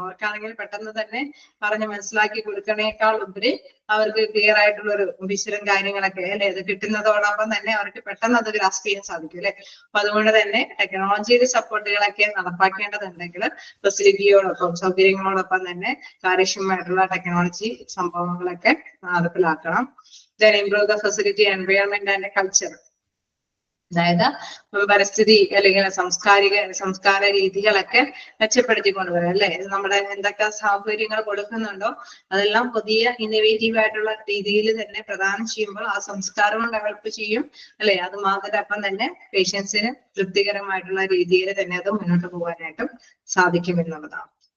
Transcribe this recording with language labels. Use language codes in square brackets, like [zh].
[ml] അവർക്കാണെങ്കിൽ പെട്ടെന്ന് തന്നെ പറഞ്ഞ് മനസ്സിലാക്കി കൊടുക്കണേക്കാൾ ഉപരി അവർക്ക് ക്ലിയർ ആയിട്ടുള്ള ഒരു വിശലും കാര്യങ്ങളൊക്കെ അല്ലെ അത് കിട്ടുന്നതോടൊപ്പം തന്നെ അവർക്ക് പെട്ടെന്ന് അത് ഗ്രാസ്പ് ചെയ്യാൻ സാധിക്കും അല്ലെ. അപ്പൊ അതുകൊണ്ട് തന്നെ ടെക്നോളജിയുടെ സപ്പോർട്ടുകളൊക്കെ നടപ്പാക്കേണ്ടതുണ്ടെങ്കിൽ ഫെസിലിറ്റിയോടൊപ്പം സൗകര്യങ്ങളോടൊപ്പം തന്നെ കാര്യക്ഷമമായിട്ടുള്ള ടെക്നോളജി സംഭവങ്ങളൊക്കെ നടപ്പിലാക്കണം. [en] Then improve the facility, environment and culture. [ml] അതായത് പരിസ്ഥിതി അല്ലെങ്കിൽ സംസ്കാര രീതികളൊക്കെ മെച്ചപ്പെടുത്തി കൊണ്ടുവരാം അല്ലെ. നമ്മുടെ എന്തൊക്കെ സൗകര്യങ്ങൾ കൊടുക്കുന്നുണ്ടോ അതെല്ലാം പുതിയ ഇന്നോവേറ്റീവ് ആയിട്ടുള്ള രീതിയിൽ തന്നെ പ്രദാനം ചെയ്യുമ്പോൾ ആ സംസ്കാരവും ഡെവലപ്പ് ചെയ്യും അല്ലെ. അത് മാത്രമൊപ്പം തന്നെ പേഷ്യൻസിന് തൃപ്തികരമായിട്ടുള്ള രീതിയിൽ തന്നെ അത് മുന്നോട്ട് പോകാനായിട്ടും സാധിക്കും എന്നുള്ളതാണ്.